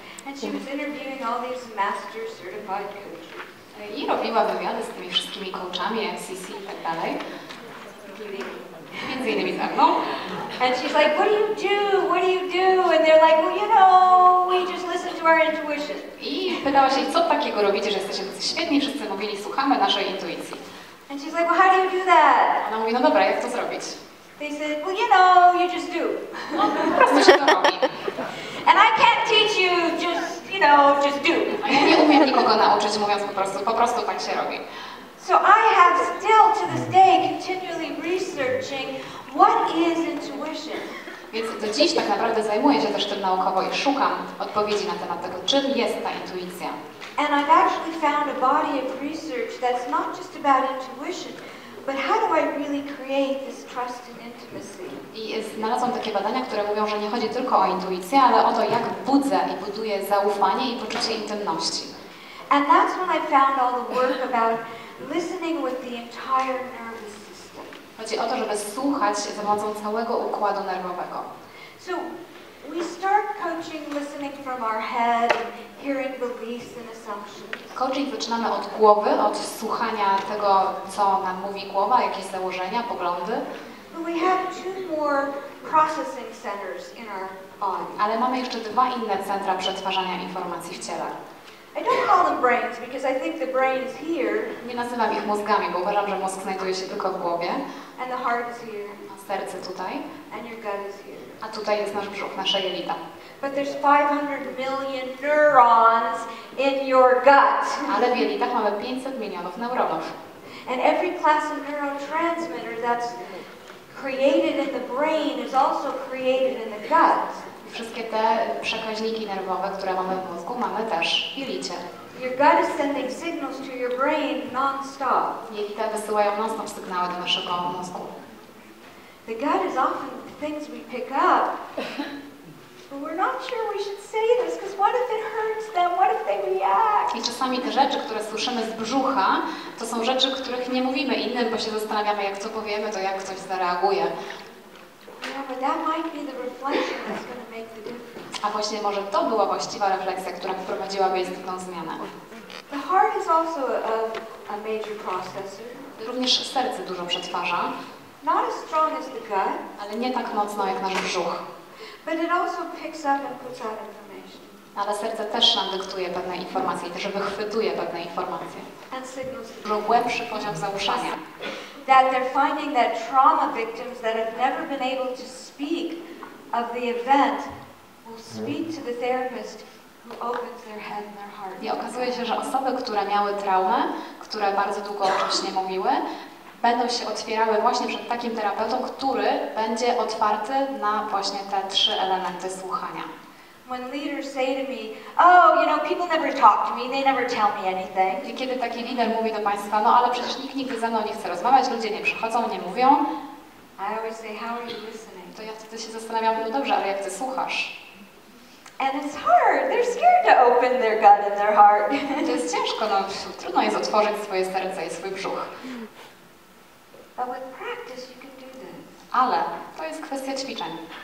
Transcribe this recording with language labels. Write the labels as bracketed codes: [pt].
[en] And she was interviewing all these master certified coaches. [pl] I robiła wywiady z tymi wszystkimi coachami, MCC i tak dalej. Między innymi ze mną. [en] And she's like, what do you do? What do you do? And they're like, well, you know, we just listen to our intuition. [pl] I pytała się, co takiego robicie, że jesteście tacy świetni? Wszyscy mówili, słuchamy naszej intuicji. [en] And she's like, well, how do you do that? [pl] Ona mówi, no dobra, jak to zrobić? [en] They said, well, you know, you just do. [pl] No, po prostu się to robi. [en] And I can't teach you, just do. [pl] A ja nie umiem nikogo nauczyć, mówiąc po prostu tak się robi. [en] So I have still to this day continually researching what is intuition. [pl] Więc do dziś tak naprawdę zajmuję się też tym naukowo i szukam odpowiedzi na temat tego, czym jest ta intuicja. [en] And I've actually found a body of research that's not just about intuition, but how do I really create this trust and intimacy? [pl] I znalazłam takie badania, które mówią, że nie chodzi tylko o intuicję, ale o to, jak budzę i buduję zaufanie i poczucie intymności. [en] And that's when I found all the work about listening with the entire nervous system. [pl] Chodzi o to, żeby słuchać za pomocą całego układu nerwowego. [en] So we start coaching listening from our head and hearing beliefs and assumptions. [pl] Coaching zaczynamy od głowy, od słuchania tego, co nam mówi głowa, jakieś założenia, poglądy. [en] But we have two more processing centers in our body. [pl] Ale mamy jeszcze dwa inne centra przetwarzania informacji w ciele. [en] I don't call them brains because I think the brain is here [pl] Nie nazywam ich mózgami, bo uważam, że mózg znajduje się tylko w głowie, [en] and the heart is here [pl] a serce tutaj, [en] and your gut is here. [pl] a tutaj jest nasz brzuch, nasze jelita. [en] But there's 500 million neurons in your gut. [pl] Ale w jelitach mamy 500 milionów neuronów. [en] And every class of neurotransmitter that's created in the brain is also created in the gut. [pl] Wszystkie te przekaźniki nerwowe, które mamy w mózgu, mamy też w jelicie. [en] Your gut is sending signals to your brain non-stop. [pl] Jelita wysyłają non-stop sygnały do naszego mózgu. [en] The gut is often the things we pick up, but we're not sure we should say this because what if it hurts them? What if they react? [pl] I czasami te rzeczy, które słyszymy z brzucha, to są rzeczy, których nie mówimy innym, bo się zastanawiamy, jak co powiemy, to jak ktoś zareaguje. [en] Yeah, but that might be the reflection that's going to make the difference. [pl] A właśnie może to była właściwa refleksja, która wprowadziłaby istotną zmianę. [en] The heart is also a major processor. [pl] Również serce dużo przetwarza, [en] Not as strong as the gut, [pl] ale nie tak mocno jak nasz brzuch. [en] but it also picks up and puts out information. [pl] Ale serce też nam dyktuje pewne informacje, też wychwytuje pewne informacje. [en] And signals [pl] Dużo głębszy poziom zaufania. [en] that they're finding that trauma victims that have never been able to speak of the event will speak to the therapist who opens their head and their heart. [pl] I okazuje się, że osoby, które miały traumę, które bardzo długo o czymś nie mówiły, będą się otwierały właśnie przed takim terapeutą, który będzie otwarty na właśnie te trzy elementy słuchania. [en] When leaders say to me, oh, you know, people never talk to me, they never tell me anything. [pl] I kiedy taki lider mówi do Państwa, no ale przecież nikt nigdy ze mną nie chce rozmawiać, ludzie nie przychodzą, nie mówią, [en] I always say, how are you listening? [pl] to ja wtedy się zastanawiam, no dobrze, ale jak Ty słuchasz? [en] And it's hard. They're scared to open their gut and their heart. [pl] To jest ciężko, no trudno jest otworzyć swoje serce i swój brzuch. [en] But with practice you can do this. [pl] Ale to jest kwestia ćwiczeń.